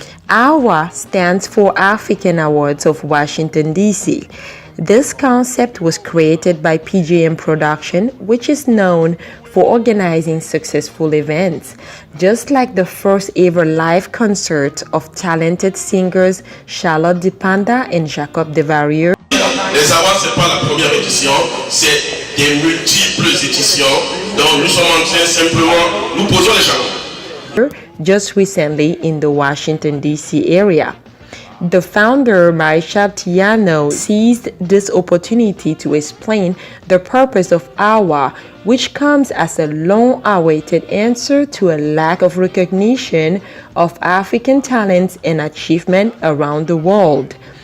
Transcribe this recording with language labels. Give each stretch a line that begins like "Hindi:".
English: AWA stands for African Awards of Washington, D.C. This concept was created by PJM Production, which is known for organizing successful events, just like the first ever live concert of talented singers Charlotte Dipanda and Jacob Devarieux.
French: Les Awards, ce n'est pas la première édition, c'est des multiples éditions. Donc nous sommes en train simplement, nous posons les jalons.
English: Just recently in the Washington, D.C. area. The founder, Marisha Tiano, seized this opportunity to explain the purpose of AWA, which comes as a long-awaited answer to a lack of recognition of African talents and achievement around the world.